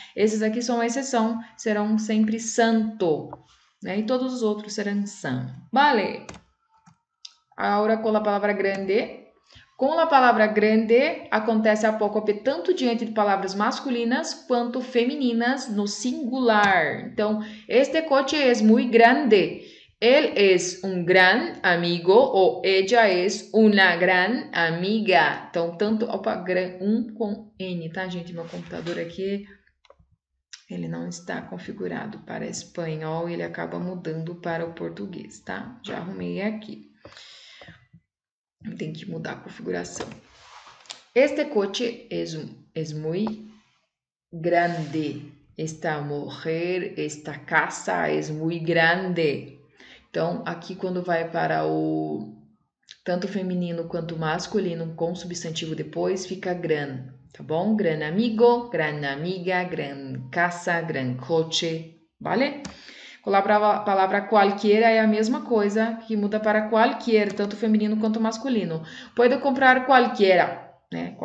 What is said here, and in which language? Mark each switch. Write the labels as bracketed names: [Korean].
[Portuguese] Esses aqui são a exceção, serão sempre santo, né? E todos os outros serão san. Vale. Agora com a palavra grande. Com a palavra grande, acontece apócope tanto diante de palavras masculinas quanto femininas no singular. Então, este coche é muito grande. [Spanish] Él es un gran amigo ou ella es una gran amiga. [Portuguese] Então, tanto, com N, tá, gente? Meu computador aqui, ele não está configurado para espanhol, ele acaba mudando para o português, tá? Já arrumei aqui. Tem que mudar a configuração. [Spanish] Este coche es muy grande. Esta mujer, esta casa es muy grande. [Portuguese] Então, aqui quando vai para o tanto feminino quanto masculino com substantivo depois, fica gran, tá bom? [Spanish] Gran amigo, gran amiga, gran casa, gran coche, vale? [Portuguese] Com a palavra cualquiera é a mesma coisa, que muda para qualquer, tanto feminino quanto masculino. [Spanish] Puedo comprar cualquiera, né?